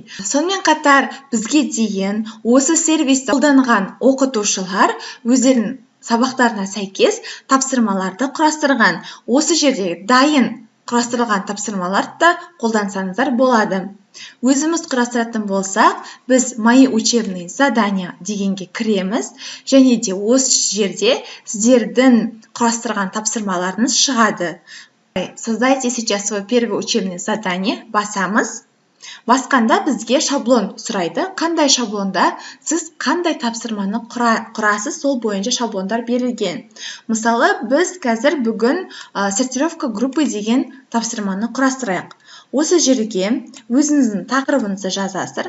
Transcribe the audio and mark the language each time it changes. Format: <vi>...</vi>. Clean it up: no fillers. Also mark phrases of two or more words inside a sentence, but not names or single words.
<kk>Сонымен қатар бізге дейін осы сервисті қолданған оқытушылар өздерінің сабақтарына сәйкес тапсырмаларды құрастырған. Осы жерде дайын құрастырылған тапсырмаларды да қолдансаңыздар болады. Өзіміз құрастыратын болсақ, біз</kk> <ru>мои учебные задания</ru> <kk>дегенге кіреміз, және де осы жерде сіздердің құрастырған тапсырмаларыңыз шығады.</kk> <ru>Создайте сейчас свое первое учебное задание.</ru> <kk>Басамыз. Басқанда бізге шаблон сұрайды. Қандай шаблонда сіз қандай тапсырманы құрасыз, сол бойынша шаблондар берілген. Мысалы, біз қазір бүгін</kk> <ru>сортировка группы</ru> <kk>деген тапсырманы құрастырайық. Осы жерге өзіңіздің тақырыбыңызды жазасыздар.</kk>